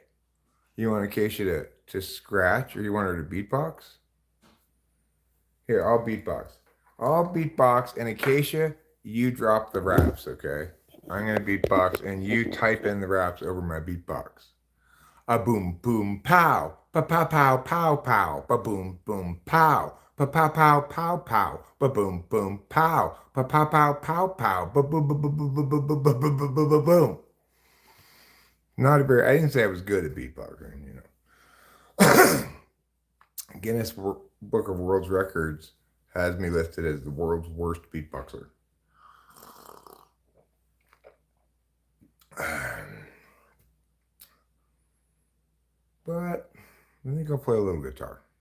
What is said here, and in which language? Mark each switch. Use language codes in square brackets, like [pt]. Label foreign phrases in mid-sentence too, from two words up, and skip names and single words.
[en] You want Acacia to scratch or you want her to beatbox? Here, I'll beatbox. And Acacia, you drop the raps, okay? I'm going to beatbox and you type in the raps over my beatbox. A boom, boom, pow. Pa pow, pow, pow, pow. Ba boom, boom, pow. Pa pow, pow, pow, pow. Ba boom, boom, pow. Pa pow, pow, pow, pow. Ba boom, boom, boom, boom, boom, boom, boom, boom, boom, boom, boom. Not a very. I didn't say I was good at beatboxing, Guinness Book of World Records has me listed as the world's worst beatboxer. But I think I'll play a little guitar.